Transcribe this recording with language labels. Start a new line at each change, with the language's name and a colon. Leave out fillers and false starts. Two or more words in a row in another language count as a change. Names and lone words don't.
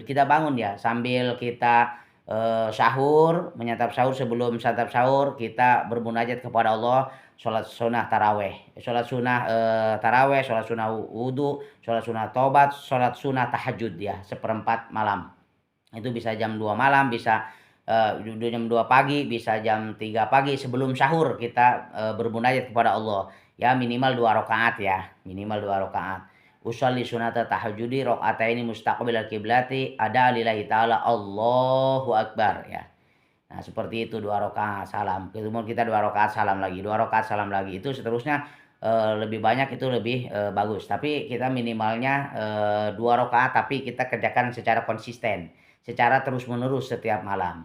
Indonesian: Kita bangun ya sambil kita sahur, menyantap sahur, sebelum santap sahur kita bermunajat kepada Allah, sholat sunnah taraweh, sholat sunnah taraweh, sholat sunnah wudu, sholat sunnah tobat, sholat sunnah tahajud ya, seperempat malam. Itu bisa jam 2 malam, bisa jam 2 pagi, bisa jam 3 pagi sebelum sahur kita bermunajat kepada Allah. Ya minimal 2 rakaat ya, minimal 2 rakaat.
Arabic: أصلي سنة التهجد ركعتين مستقبل القبلة أداء لله تعالى الله أكبر ya.
Indonesian: Nah, seperti itu 2 rakaat salam. Kemudian kita 2 rakaat salam lagi, 2 rakaat salam lagi. Itu seterusnya lebih banyak itu lebih bagus. Tapi kita minimalnya 2 rakaat tapi kita kerjakan secara konsisten, secara terus-menerus setiap malam.